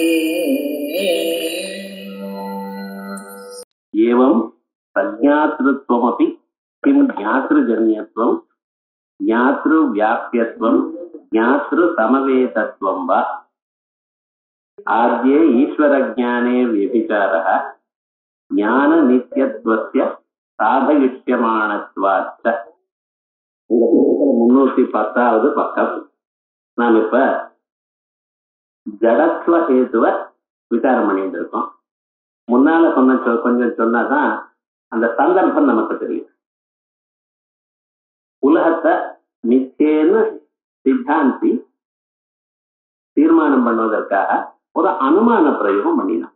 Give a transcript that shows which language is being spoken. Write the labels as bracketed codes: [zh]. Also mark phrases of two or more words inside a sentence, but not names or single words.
[sa] एवं प्रज्ञातृत्वमपि किं ज्ञातृजन्यत्वं ज्ञातृव्याप्यत्वं ज्ञातृसमवेतत्वं वा आद्ये ईश्वरज्ञाने व्यभिचारः ज्ञाननित्यत्वस्य साधयिष्यमाणत्वाच्च. [ta] 310வது பக்கம். நாம் இப்ப ஜடத்துவ ஹேதுவ விசாரம் பண்ணிட்டு இருக்கோம். முன்னால கொஞ்சம் சொன்னாதான் அந்த சந்தர்ப்பம் நமக்கு தெரியும். உலகத்தை மிச்சேன்னு சித்தாந்தி தீர்மானம் பண்ணுவதற்காக ஒரு அனுமான பிரயோகம் பண்ணினான்.